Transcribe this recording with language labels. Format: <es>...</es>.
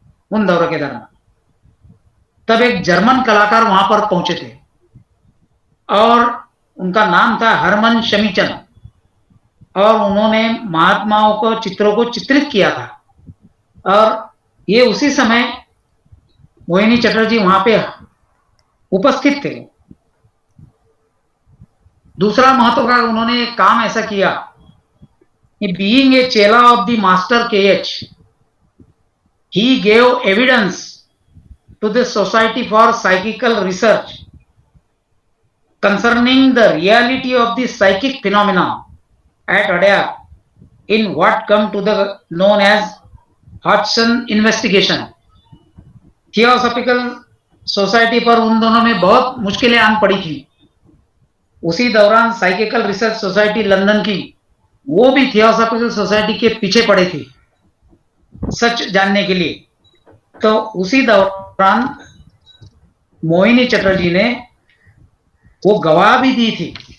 <hi>उन दौरों के दौरान तब एक जर्मन कलाकार वहां पर पहुंचे थे, और उनका नाम था हरमन शमीचंद, और उन्होंने महात्माओं को चित्रों को चित्रित किया था। और ये उसी समय मोहिनी चटर्जी वहां पे उपस्थित थे। दूसरा महत्व का उन्होंने एक काम ऐसा किया कि</hi> <en>Being a chela of the master KH, he gave evidence to the Society for Psychical Research concerning the reality of the psychic phenomena at Adyar in what come to the known as Hodgson investigation.</en> <hi>Theosophical society पर उन दोनों में बहुत मुश्किलें आन पड़ी थी। उसी दौरान साइकिकल रिसर्च सोसाइटी लंदन की, वो भी थियोसॉफिकल सोसाइटी के पीछे पड़े थे सच जानने के लिए। तो उसी दौरान मोहिनी चटर्जी ने वो गवाह भी दी थी।</hi>